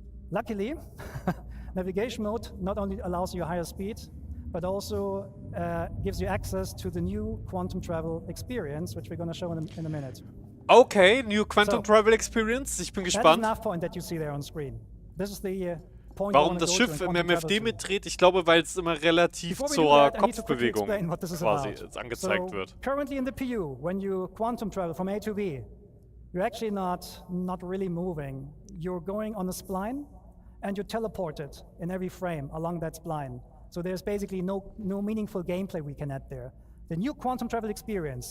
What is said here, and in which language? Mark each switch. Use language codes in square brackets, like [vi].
[en] Luckily, navigation mode not only allows you a higher speed, but also gives you access to the new quantum travel experience, which we're going to show in a minute. Okay, new quantum travel experience. [de] Ich bin gespannt. [en] That is the nav point that you see there on screen. This is the point. [de] Warum das Schiff im MFD mitdreht? Ich glaube, weil es immer relativ zur Kopfbewegung quasi angezeigt wird. [en] Currently in the PU, when you quantum travel from A to B, you're actually not really moving. You're going on a spline, and you're teleported in every frame along that spline. So there's basically no meaningful gameplay we can add there. The new quantum travel experience.